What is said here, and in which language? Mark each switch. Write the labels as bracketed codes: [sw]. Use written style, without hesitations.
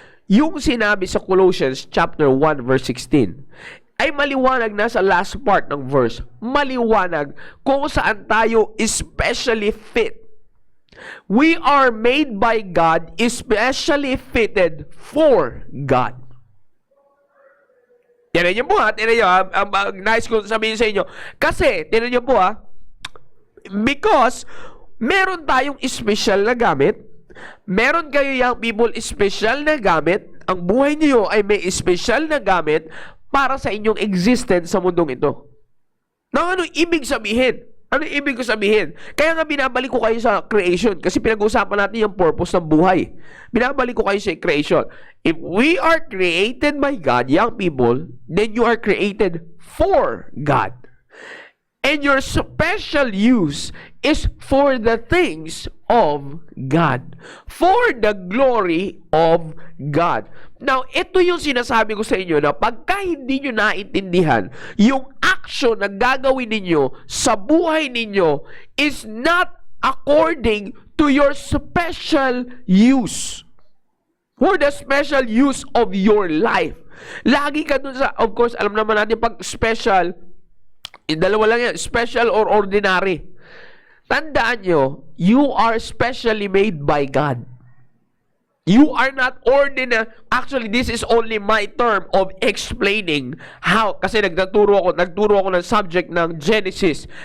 [tl] yung sinabi sa Colossians chapter 1 verse 16 ay maliwanag na sa last part ng verse. Maliwanag kung saan tayo especially fit. [en] We are made by God, especially fitted for God. [tl] Tinan niyo po ha, tinan niyo ha, nice ko sabihin sa inyo. Kasi, tinan niyo po ha, because meron tayong special na gamit, meron kayo young people special na gamit, ang buhay niyo ay may special na gamit para sa inyong existence sa mundong ito. Na ano ibig sabihin? Ano ibig ko sabihin? Kaya nga binabalik ko kayo sa creation kasi pinag-uusapan natin yung purpose ng buhay. Binabalik ko kayo sa creation. [en] If we are created by God, young people, then you are created for God. And your special use is for the things of God. [tl] For the glory of God. Now, ito yung sinasabi ko sa inyo na pagka hindi nyo naintindihan, yung action na gagawin ninyo sa buhay ninyo is not according to your special use. [en] For the special use of your life. Lagi ka dun sa, of course, alam naman natin pag special, dalawa lang yan, special or ordinary. Tandaan nyo, you are specially made by God. You are not ordinary. Actually, this is only my term of explaining how. [tl] Kasi nagturo ako ng subject ng Genesis.